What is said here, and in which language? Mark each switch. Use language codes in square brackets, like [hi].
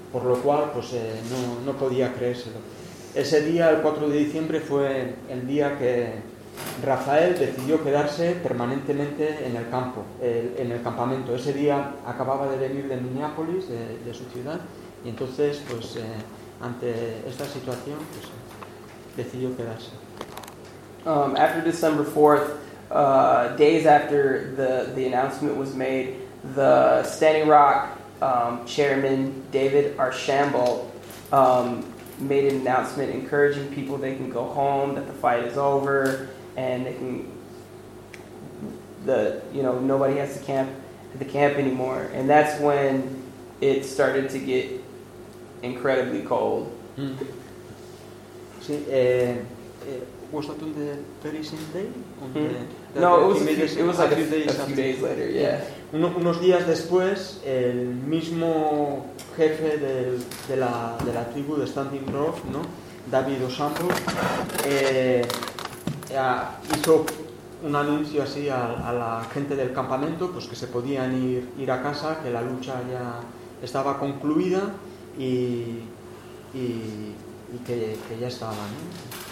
[es] Por lo cual, pues no podía creérselo. Ese día, el 4 de diciembre, fue el día que Rafael decidió quedarse permanentemente en el campo, en el campamento. Ese día acababa de venir de Minneapolis, de su ciudad, y entonces, pues ante esta situación, pues decidió quedarse. [en] After December 4th, days after the announcement was made, the Standing Rock chairman David Archambault made an announcement encouraging people they can go home, that the fight is over, and they can, nobody has to camp at the camp anymore. And that's when it started to get incredibly cold. [es] Sí, [en] Was that on the very same day? No, it was like a few days later. Yeah. [es] Unos días después, el mismo jefe de la tribu de Standing Rock, ¿no? David O'Shamble, hizo un anuncio así a la gente del campamento, pues que se podían ir a casa, que la lucha ya estaba concluida y que ya estaba, ¿no?